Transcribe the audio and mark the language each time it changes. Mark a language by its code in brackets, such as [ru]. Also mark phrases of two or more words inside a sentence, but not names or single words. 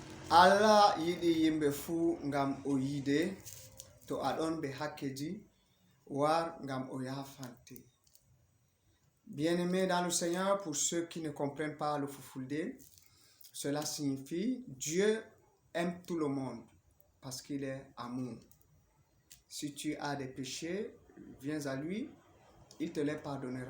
[ff] Allah yiɗi yimɓe fuu ngam o yiide to aɗon ɓe hakkeji war ngam o yafante. [fr] Bien-aimés dans le Seigneur, pour ceux qui ne comprennent pas le Fulfulde, cela signifie Dieu aime tout le monde parce qu'il est amour. Si tu as des péchés, viens à lui, il te les pardonnera.